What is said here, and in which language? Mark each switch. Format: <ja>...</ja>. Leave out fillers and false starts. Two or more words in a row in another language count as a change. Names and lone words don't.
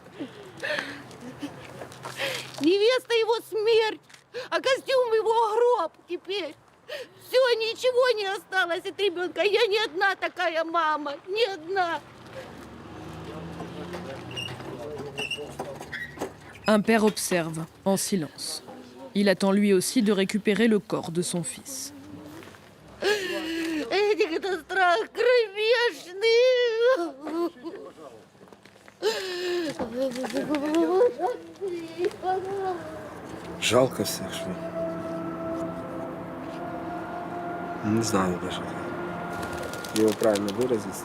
<ru>Невеста его смерть, а костюм его гроб теперь. Все, ничего не осталось от ребенка. Я не одна такая мама, не одна.</ru> <fr>Un père observe, en silence. Il attend lui aussi de récupérer le corps de son fils.</fr> <ru>Это страх кромешный. Жалко всех, что ли? Не знаю даже, как его правильно выразить.</ru>